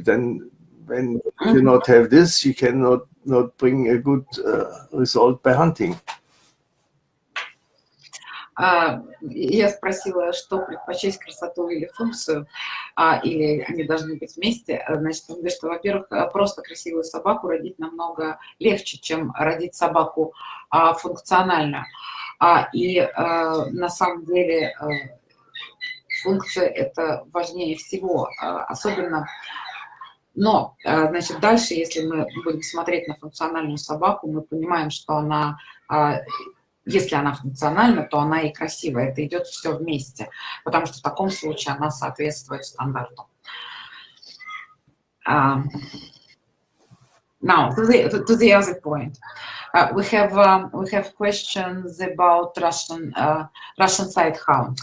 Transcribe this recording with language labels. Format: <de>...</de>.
<en>Then when you cannot have this, you cannot bring a good result by hunting.</en> <ru>Я спросила, что предпочесть, красоту или функцию, или они должны быть вместе. Значит, он говорит, что, во-первых, просто красивую собаку родить намного легче, чем родить собаку функциональную. И на самом деле функция это важнее всего, особенно. Но, значит, дальше, если мы будем смотреть на функциональную собаку, мы понимаем, что она, если она функциональна, то она и красивая. Это идет все вместе, потому что в таком случае она соответствует стандарту.</ru> <en>Now, to the other point, we have questions about Russian side hounds.</en>